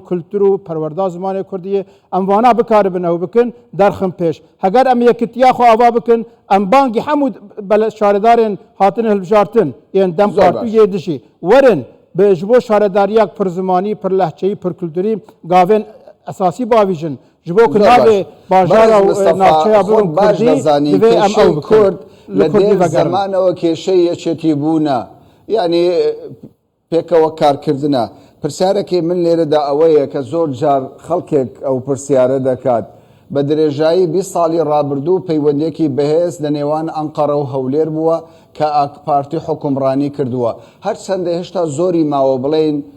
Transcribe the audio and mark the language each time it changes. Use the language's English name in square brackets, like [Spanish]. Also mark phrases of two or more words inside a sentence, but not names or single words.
[Kurdish] kultur û perwerda zimanê Kurdiyê em vana bikaribin ew bikin derxin pêş heger em yekitiya xwe ava bikin em bangî hemû şaredarên hatine hilbijartin yên Dem Partiyê dijî werin ji bo şaredariyak pir zimanî pir lehçeyî pir kulturî gavên esasî bavîjin ji bo ku navê bajara û navçeya bibin Kurdî divê em ew bikin [Central Kurdish] لە دێر زەمانەوە کێشەی یەکێتی بوونە یعنی پێکەوە کارکردنە پرسیارێکی من لێرەدا ئەوەیە کە زۆر جار خەڵکێک ئەو پرسیارە دەکات بە درێژایی 20 ساڵی ڕابردوو پەیوەندێکی بەهێز لە نێوان ئەنقەرە و هەولێر بووە کە ئاک پارتی حکومڕانی کردووە هەرچەندە هێشتا زۆری ماوە بڵێن